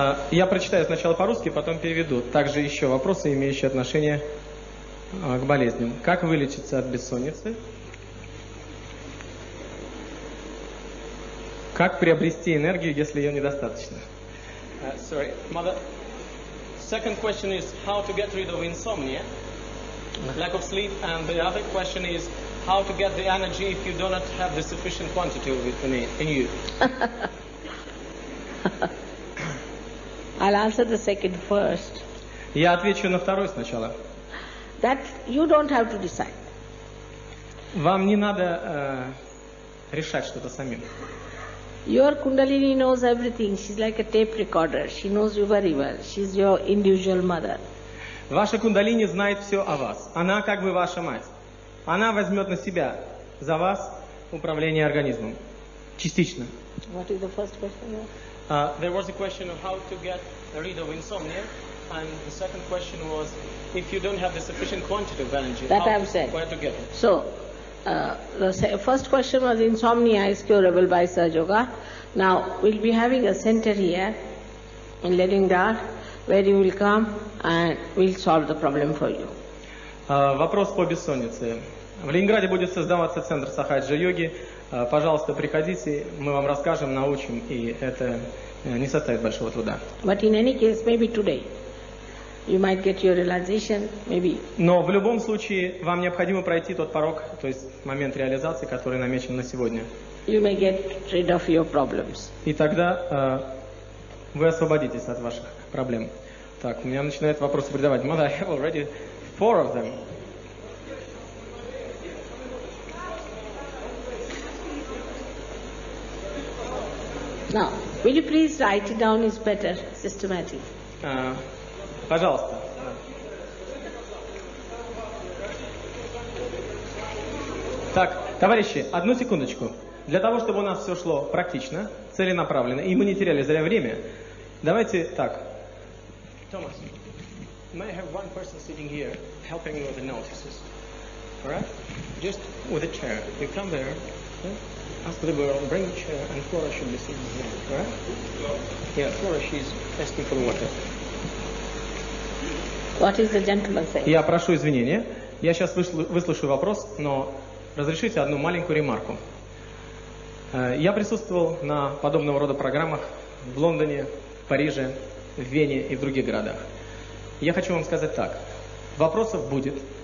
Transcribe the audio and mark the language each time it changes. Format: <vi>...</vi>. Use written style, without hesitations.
<ru>Я прочитаю сначала по-русски, потом переведу. Также еще вопросы, имеющие отношение к болезням. Как вылечиться от бессонницы? Как приобрести энергию, если ее недостаточно?</ru> <en>Sorry, mother. Second question is how to get rid of insomnia, lack of sleep, and the other question is how to get the energy if you do not have the sufficient quantity of it in you. I'll answer the second first.</en> <ru>Я отвечу на второй сначала.</ru> <en>That you don't have to decide.</en> <ru>Вам не надо решать что-то самим.</ru> <en>Your Kundalini knows everything. She's like a tape recorder. She knows you very well. She's your individual mother.</en> <ru>Ваша кундалини знает все о вас. Она как бы ваша мать. Она возьмет на себя за вас управление организмом. Частично.</ru> <en>What is the first question? There was a question of how to get rid of insomnia, and the second question was if you don't have the sufficient quantity of energy, That I've said. where to get it. So, the first question was insomnia is curable by Sahaja Yoga. Now, we'll be having a center here in Leningrad where you will come and we'll solve the problem for you.</en> <ru>Вопрос по бессоннице. В Ленинграде будет создаваться центр сахаджа-йоги. Пожалуйста, приходите, мы вам расскажем, научим, и это не составит большого труда.</ru> <en>But in any case, maybe today, you might get your realization, maybe.</en> <ru>Но в любом случае вам необходимо пройти тот порог, то есть момент реализации, который намечен на сегодня.</ru> <en>You may get rid of your problems.</en> <ru>И тогда вы освободитесь от ваших проблем. Так, у меня начинают вопросы придавать.</ru> <en>Mother, I have already 4 of them. Now, will you please write it down? It's better, systematic.</en> <ru>Пожалуйста. Так, товарищи, одну секундочку. Для того, чтобы у нас все шло практично, целенаправленно, и мы не теряли зря время, давайте так.</ru> <en>Thomas, may I have one person sitting here helping me with the notices? All right? Just with a chair. You come there, ask the girl, bring a chair, and Flora should be sitting here. All right? Yeah, Flora, she's asking for the water. What is the gentleman saying?</en> <ru>Я прошу извинения. Я сейчас выслушаю вопрос, но разрешите одну маленькую ремарку. Я присутствовал на подобного рода программах в Лондоне, в Париже, в Вене и в других городах. Я хочу вам сказать так. Вопросов будет.</ru>